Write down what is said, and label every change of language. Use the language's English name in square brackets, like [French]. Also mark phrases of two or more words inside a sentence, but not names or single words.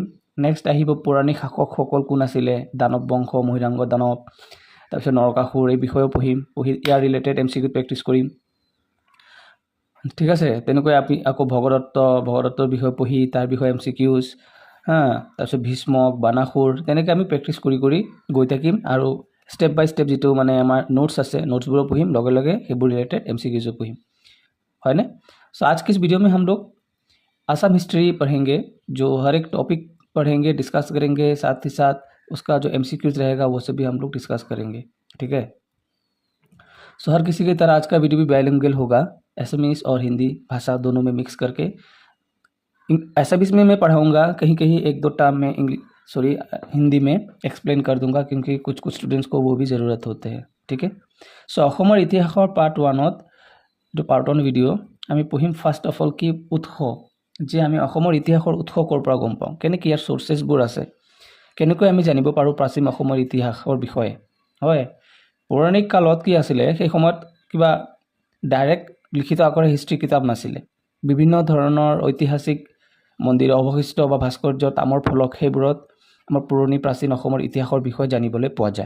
[Assamese] নেক্সট আহিব পৌৰাণিক শাসকসকল কোন আছিলে, দানৱ বংশ, মহিৰাংগ দানৱ, তাৰপিছত নৰকাসুৰ, এই বিষয়েও পঢ়ি ইয়াৰ [English] related MCQ practice [Assamese] কৰিম, ঠিক আছে। তেনেকৈ আকৌ ভগদত্তৰ বিষয়ে পঢ়ি তাৰ বিষয়ে MCQs, তাৰপিছত ভীষ্মক, বানাসুৰ, তেনেকৈ আমি প্ৰেক্টিছ কৰি গৈ থাকিম আৰু [English] step by step [Assamese] জী মানে আমাৰ নোটছ আছে নোটছবোৰ পঢ়িম লগে লগে হেইবোৰ ৰিলেটেড MCQs পঢ়িম হয় না। [Hindi] सो आज की इस वीडियो में हम लोग असम हिस्ट्री पढ़ेंगे, जो हर एक टॉपिक पढ़ेंगे, डिस्कस करेंगे, साथ ही साथ उसका जो MCQs रहेगा वो सब भी हम लोग डिस्कस करेंगे, ठीक है। सो हर किसी की तरह आज का वीडियो भी बाइलिंगुअल होगा, असमीज और हिंदी भाषा दोनों में मिक्स करके। असमीज में मैं पढ़ाऊँगा, कहीं कहीं एक दो टर्म में हिंदी में एक्सप्लेन कर दूंगा, क्योंकि कुछ स्टूडेंट्स को वो भी ज़रूरत होते हैं, ठीक है। [Assamese] ছ' অসমৰ ইতিহাসৰ পাৰ্ট 1 জো পাৰ্ট 1 ভিডিঅ' আমি পঢ়িম [English] first of all [Assamese] কি উৎস, যে আমি অসমৰ ইতিহাসৰ উৎস কৰ পৰা গম পাওঁ, কেনেকৈ ইয়াৰ সোৰ্চেছবোৰ আছে, কেনেকৈ আমি জানিব পাৰোঁ প্ৰাচীন অসমৰ ইতিহাসৰ বিষয়ে। হয়, পৌৰাণিক কালত কি আছিলে, সেই সময়ত কিবা ডাইৰেক্ট লিখিত আকাৰে হিষ্ট্ৰী কিতাপ নাছিলে, বিভিন্ন ধৰণৰ ঐতিহাসিক মন্দিৰ অৱশিষ্ট বা ভাস্কৰ্য, তামৰ ফলক, সেইবোৰত আমাৰ পুৰণি প্ৰাচীন অসমৰ ইতিহাসৰ বিষয়ে জানিবলৈ পোৱা যায়।